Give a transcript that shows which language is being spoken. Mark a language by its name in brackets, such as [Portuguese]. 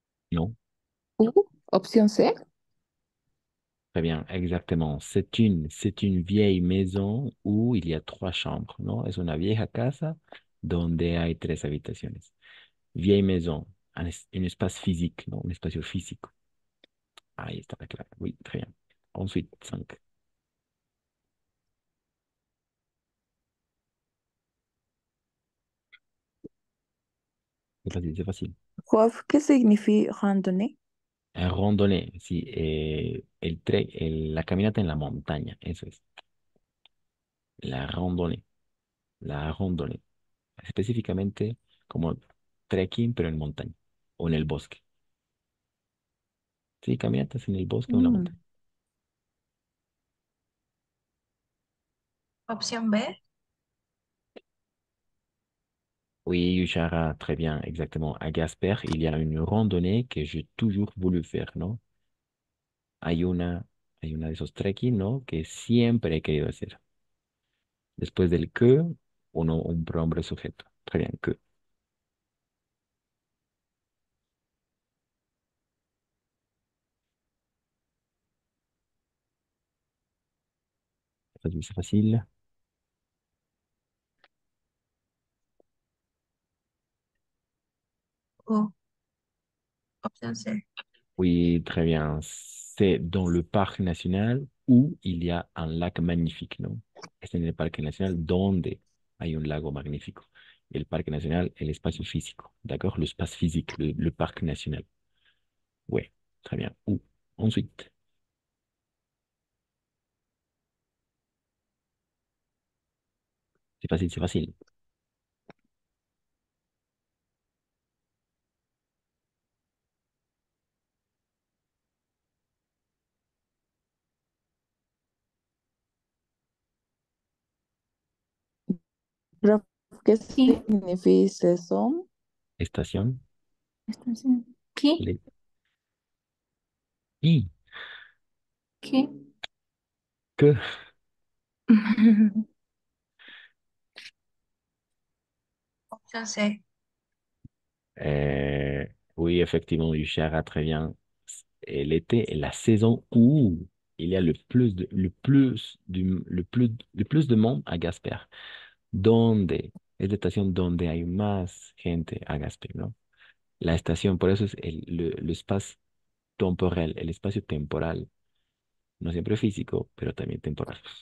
[French] Non? [Spanish] U, opción C. [French] Très bien, exactement. C'est une vieille maison où il y a trois chambres, ¿no? [Spanish] Es una vieja casa donde hay tres habitaciones. [French] Vieille maison, un espace physique, ¿no? [Spanish] Un espacio físico. Ahí está la clave. [French] Oui, très bien. Ensuite, 5. C'est facile, c'est facile. [Spanish] Prof, ¿qué significa randonnée? Randonnée, sí. La caminata en la montaña, eso es. [French] La randonnée, la randonnée. [Spanish] Específicamente como trekking, pero en montaña o en el bosque. Sí, caminatas en el bosque o en la Mm, montaña. Opción B. [French] Oui, Yushara, très bien, exactement. À Gasper, il y a une randonnée que j'ai toujours voulu faire, ¿no? [Spanish] Hay una, hay una de esos trekking, ¿no? Que siempre he querido hacer. Después del que, un pronombre sujeto. [French] Très bien, que. C'est facile, c'est facile. [Spanish] U. Opción C. [French] Oui, très bien. C'est dans le parc national où il y a un lac magnifique, ¿no? [Spanish] Es en el parque nacional donde hay un lago magnífico. El parque nacional, el espacio físico, [French] d'accord? L'espace physique, le parc national. Ouais, très bien. Où? Ensuite, c'est facile, c'est facile. [Spanish] prof, ¿qué ¿Qué? significa saison? Estación. Estación. ¿Qué? [French] Les... [Spanish] Y ¿Qué? que. Opción C. [French] Oui, effectivement, Yushara, très bien. L'été est la saison où il y a le plus de monde à Gasper. [Spanish] Donde es la estación donde hay más gente a Gasper, ¿no? La estación, por eso es el espacio temporal, el espacio temporal, no siempre físico, pero también temporal.